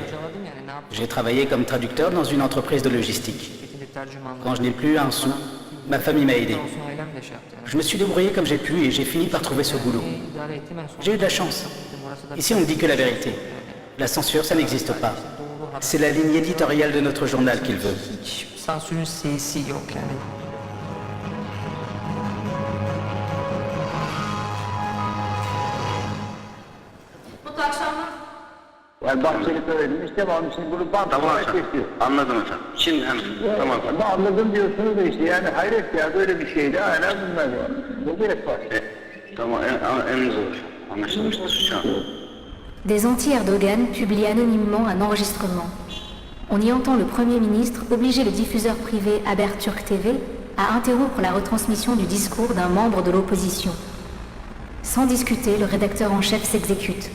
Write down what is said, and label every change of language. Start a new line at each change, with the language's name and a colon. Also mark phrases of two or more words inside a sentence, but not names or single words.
French: J'ai travaillé comme traducteur dans une entreprise de logistique. Quand je n'ai plus un sou, ma famille m'a aidé. Je me suis débrouillé comme j'ai pu et j'ai fini par trouver ce boulot. J'ai eu de la chance. Ici, on ne dit que la vérité. La censure, ça n'existe pas. C'est la ligne éditoriale de notre journal qu'il veut.
Turkish: Mutlu akşamlar. Yani bahçeli söyledim işte onun için bunu bantlamaya kesiyor. Anladım efendim. Şimdi hemen tamam. Anladım diyorsunuz da işte yani hayret ya böyle bir şeydi hala bunlar yani. Ne gerek var? Tamam en zor. Anlaşılmıştır şu an.
French: Des anti-Erdogan publient anonymement un enregistrement. On y entend le Premier ministre obliger le diffuseur privé Haberturk TV à interrompre la retransmission du discours d'un membre de l'opposition. Sans discuter, le rédacteur en chef s'exécute.